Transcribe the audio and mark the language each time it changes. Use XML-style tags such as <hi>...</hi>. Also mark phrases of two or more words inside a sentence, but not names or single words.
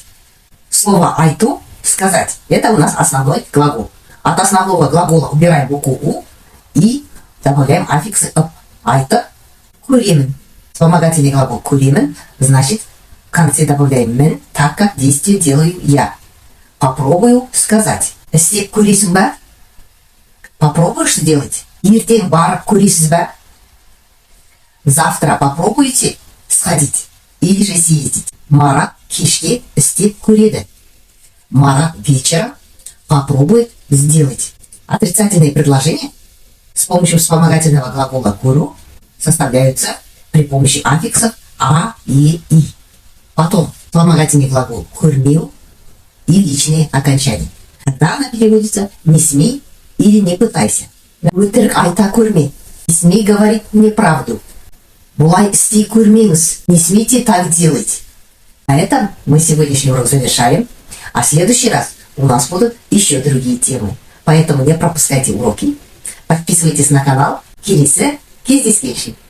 <ru>Слово «айту» – «сказать» – это у нас основной глагол. От основного глагола убираем букву «у» и добавляем аффиксы «об»,</ru> <kk>«айтып куримин».</kk> <ru>Вспомогательный глагол «куримин» значит в конце добавляем «мен», так как действие делаю я. Попробую сказать.</ru> <kk>«Істеп көресің ба?»</kk> <ru>Попробуешь сделать?</ru> <kk>«Ертең барып көресіз ба?»</kk> <ru>Завтра попробуйте сходить или же съездить.</ru> <kk>Марат кешке істеп көреді.</kk> <ru>Марат вечером попробует сделать. Отрицательные предложения с помощью вспомогательного глагола «куру» составляются при помощи аффиксов «а», «и», «и». Потом вспомогательный глагол «көрмеу» и личные окончания. Когда она переводится «не смей» или «не пытайся».</ru> <kk>«Өтірік айта көрме»,</kk> <ru>«не смей говорить неправду»,</ru> <kk>«бұлай істей көрмеңіз»,</kk> <ru>«не смейте так делать». На этом мы сегодняшний урок завершаем, а в следующий раз у нас будут еще другие темы. Поэтому не пропускайте уроки, подписывайтесь на канал.</ru> <kk>Келесі кездескенше.</kk>